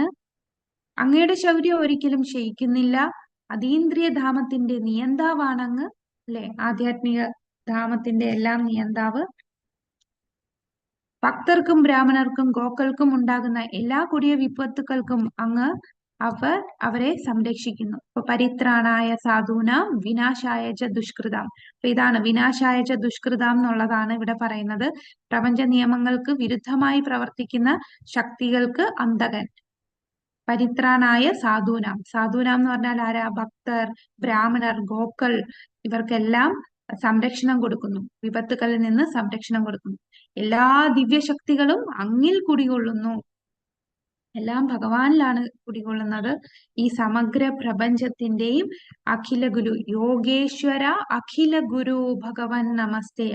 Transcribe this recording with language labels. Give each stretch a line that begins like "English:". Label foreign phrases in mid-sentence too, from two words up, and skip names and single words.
Malayalam: അങ്ങയുടെ ശൗര്യം ഒരിക്കലും ക്ഷയിക്കുന്നില്ല. അതീന്ദ്രിയ ധാമത്തിന്റെ നിയന്താവാണങ്ങ്, അല്ലെ? ആധ്യാത്മിക ധാമത്തിന്റെ എല്ലാം നിയന്താവ്. ഭക്തർക്കും ബ്രാഹ്മണർക്കും ഗോക്കൾക്കും ഉണ്ടാകുന്ന എല്ലാ കൊടിയ വിപത്തുക്കൾക്കും അങ്ങ് അവരെ സംരക്ഷിക്കുന്നു.
Sanskrit: ഇപ്പൊ പരിത്രാണായ സാധൂനാം വിനാശായ ച ദുഷ്കൃതാം.
Malayalam: അപ്പൊ ഇതാണ്
Sanskrit: വിനാശായ ച ദുഷ്കൃതാം
Malayalam: എന്നുള്ളതാണ് ഇവിടെ പറയുന്നത്. പ്രപഞ്ച നിയമങ്ങൾക്ക് വിരുദ്ധമായി പ്രവർത്തിക്കുന്ന ശക്തികൾക്ക് അന്തകൻ.
Sanskrit: പരിത്രാണായ സാധൂനാം.
Malayalam: സാധൂനാം എന്ന് പറഞ്ഞാൽ ആരാ? ഭക്തർ, ബ്രാഹ്മണർ, ഗോക്കൾ, ഇവർക്കെല്ലാം സംരക്ഷണം കൊടുക്കുന്നു. വിപത്തുകളിൽ നിന്ന് സംരക്ഷണം കൊടുക്കുന്നു. എല്ലാ ദിവ്യശക്തികളും അങ്ങിൽ കുടികൊള്ളുന്നു. എല്ലാം ഭഗവാനിലാണ് കുടികൊള്ളുന്നത്. ഈ സമഗ്ര പ്രപഞ്ചത്തിന്റെയും
Sanskrit: അഖില ഗുരു യോഗേശ്വര അഖില ഗുരു ഭഗവൻ നമസ്തേ.